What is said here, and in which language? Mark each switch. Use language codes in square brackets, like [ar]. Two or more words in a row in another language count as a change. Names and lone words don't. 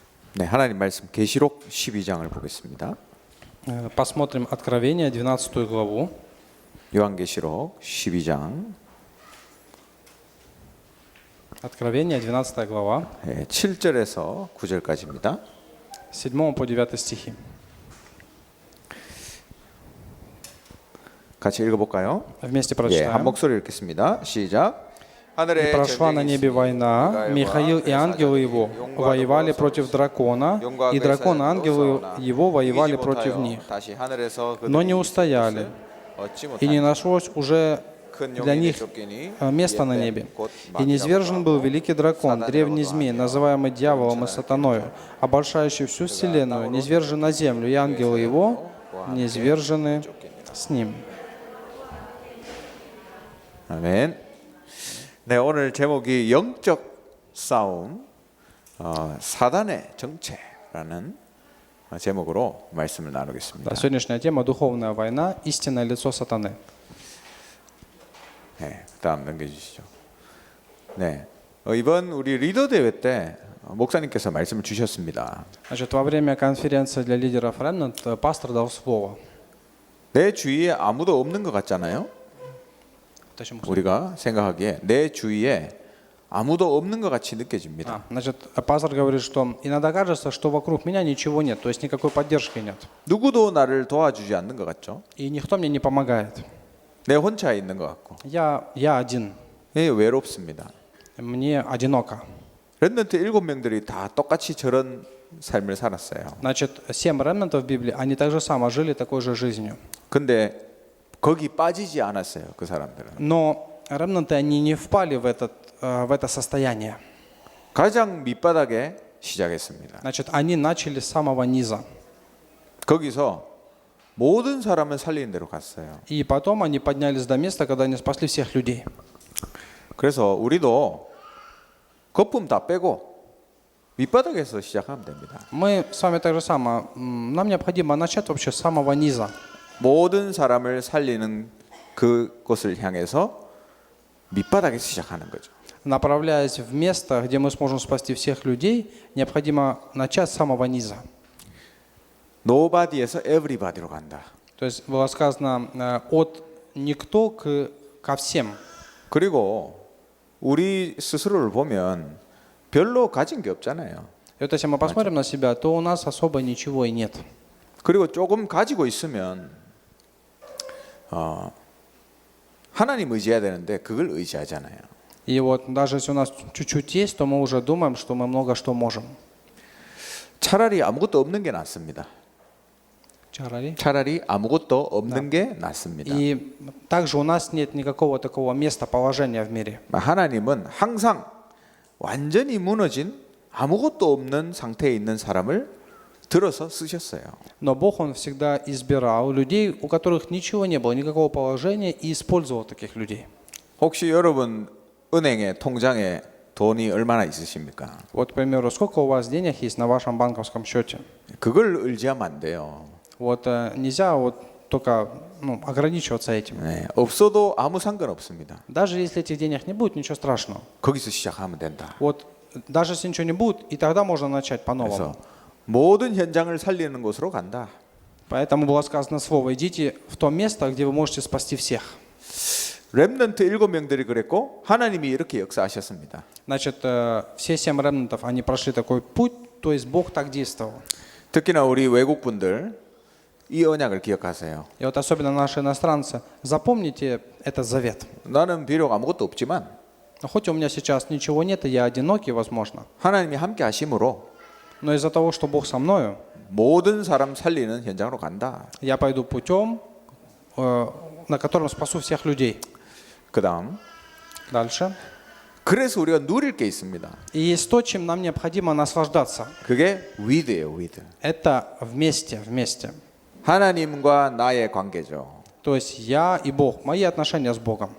[ko] 네, 하나님 말씀 계시록 12장을 보겠습니다. [ru] Посмотрим Откровение, 12 главу. [ko] 요한계시록 12장 [ru] Откровение, 12 глава, [ko] 7절에서 9절까지입니다. [ru] 7 по 9 стихи. [ko] 같이 읽어볼까요? [ru] Вместе [ko] 한 [ru] прочитаем. [ko] 목소리 읽겠습니다. 시작. [ru] «И прошла на небе война, Михаил и ангелы его воевали против дракона, и дракон и ангелы его воевали против них, но не устояли, и не нашлось уже для них места на небе. И низвержен был великий дракон, древний змей, называемый дьяволом и сатаною, обольщающий всю вселенную, низвержен на землю, и ангелы его низвержены с ним». [ko] 아멘. 네, 오늘 제목이 영적 싸움, 사단의 정체라는 제목으로 말씀을 나누겠습니다. [ru] Да, сегодняшняя тема — духовная война, истинное лицо сатаны. [ko] 네, 다음 넘겨주시죠. 네, 이번 우리 리더 대회 때 목사님께서 말씀을 주셨습니다. [ru] Значит, во время конференции для лидеров Remnant пастор дал слово. [ko] 내 주위에 아무도 없는 것 같잖아요. 우리가 생각하기에 내 주위에 아무도 없는 것 같이 느껴집니다. [ru] Значит, пастор говорит, что иногда кажется, что вокруг меня ничего нет, то есть никакой поддержки нет. [ko] 누구도 나를 도와주지 않는 것 같죠. [ru] И никто мне не помогает. [ko] 내 혼자 있는 것 같고. [ru] Я один. [ko] 외롭습니다. [ru] Мне одиноко. [ko] 렘넌트 7명들이 다 똑같이 저런 삶을 살았어요. [ru] Значит, 7 ремнантов в Библии, они так же само жили такой же жизнью. [ko] 근데 거기 빠지지 않았어요, 그 사람들은. [ru] Но ремнанты, они не впали в это состояние. [ko] 가장 밑바닥에 시작했습니다. [ru] Значит, они начали с самого низа. [ko] 거기서 모든 사람을 살리는 데로 갔어요. [ru] И потом они поднялись до места, когда они спасли всех людей. [ko] 그래서 우리도 거품 다 빼고 밑바닥에서 시작하면 됩니다. [ru] Мы с вами так же само. Нам необходимо начать вообще с самого низа. [ko] 모든 사람을 살리는 그곳을 향해서 밑바닥에서 시작하는 거죠. [ru] Направляясь в место, где мы сможем спасти всех людей, необходимо начать с самого низа. [ko] Nobody에서 everybody로 간다. [ru] То есть было сказано от никто ко всем. [ko] 그리고 우리 스스로를 보면 별로 가진 게 없잖아요. [ru] И вот если мы посмотрим на себя, то у нас особо ничего и нет. [ko] 그리고 조금 가지고 있으면 하나님 의지해야 되는데 그걸 의지하잖아요. [ru] И вот даже если у нас чуть-чуть есть, то мы уже думаем, что мы много что можем. [ko] 차라리 아무것도 없는 게 낫습니다. 차라리 아무것도 없는 게 낫습니다. [ru] И также у нас нет никакого такого места, положения в мире. [ko] 하나님은 항상 완전히 무너진 아무것도 없는 상태에 있는 사람을 들어서 쓰셨어요. [ru] Но Бог, Он всегда избирал людей, у которых ничего не было, никакого положения, и использовал таких людей. [ko] 혹시 여러분 은행에 통장에 돈이 얼마나 있으십니까? [ru] Вот, к примеру, сколько у вас денег есть на вашем банковском счете? [ko] 그걸 의지하면 안 돼요. [ru] Вот нельзя вот только ограничиваться этим. [ko] 네, 없어도 아무 상관 없습니다. [ru] Даже если этих денег не будет, ничего страшного. [ko] 거기서 시작하면 된다. [ru] Вот даже если ничего не будет, и тогда можно начать по-новому. [ko] 그래서 모든 현장을 살리는 곳으로 간다. [ru] Поэтому было сказано слово: идите в то место, где вы можете спасти всех. [ko] 렘넌트 7명들이 그랬고 하나님이 이렇게 역사하셨습니다. [ru] Значит, все 7 ремнантов, они прошли такой путь, то есть Бог так действовал. [ko] 특히나 우리 외국분들 이 언약을 기억하세요. [ru] И вот особенно наши иностранцы, запомните этот завет. [ko] 나는 비록 아무것도 없지만 [ru] Хоть у меня сейчас ничего нет, и я одинокий, возможно, [ko] 하나님이 함께 하심으로 [ru] но из-за того, что Бог со мною, [ko] 모든 사람 살리는 현장으로 간다. [ru] я пойду путем, на котором спасу всех людей. [ko] 그다음 [ru] Дальше. [ko] 그래서 우리가 누릴 게 있습니다. [ru] И есть то, чем нам необходимо наслаждаться. [ko] 그게 with예요, with. [ru] Это вместе. [ko] 하나님과 나의 관계죠. [ru] То есть я и Бог, мои отношения с Богом.